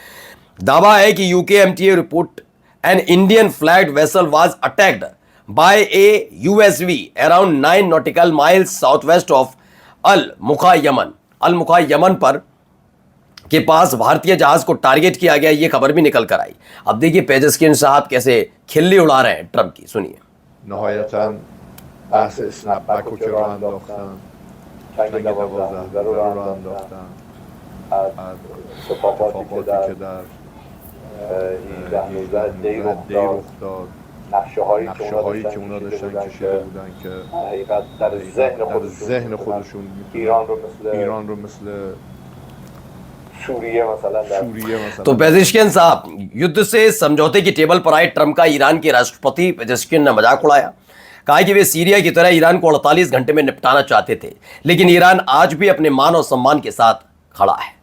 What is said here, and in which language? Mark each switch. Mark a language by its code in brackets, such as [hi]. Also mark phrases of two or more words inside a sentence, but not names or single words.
[hi] दावा है कि UKMTA [en] report an Indian flagged vessel was attacked by a USV around 9 nautical miles south west of Al Mukha Yemen [hi] पर के पास भारतीय जहाज को टारगेट किया गया, ये खबर भी निकल कर आई। अब देखिए पेजेस्किन साहब कैसे खिल्ली उड़ा रहे हैं ट्रंप की, सुनिए। [fa] नहायतन بحث اسنپبک رو که راه انداختن جنگ 12 رو راه انداختن اتفاقاتی که در 18 دی رخ داد نقشه هایی که اونا داشتن کشیده بودن که حقیقت در ذهن خودشون ایران رو مثل [hi] तो पेजेस्किन साहब युद्ध से समझौते की टेबल पर आए ट्रंप का ईरान के राष्ट्रपति पेजेस्किन ने मजाक उड़ाया। कहा कि वे सीरिया की तरह ईरान को 48 घंटे में निपटाना चाहते थे, लेकिन ईरान आज भी अपने मान और सम्मान के साथ खड़ा है।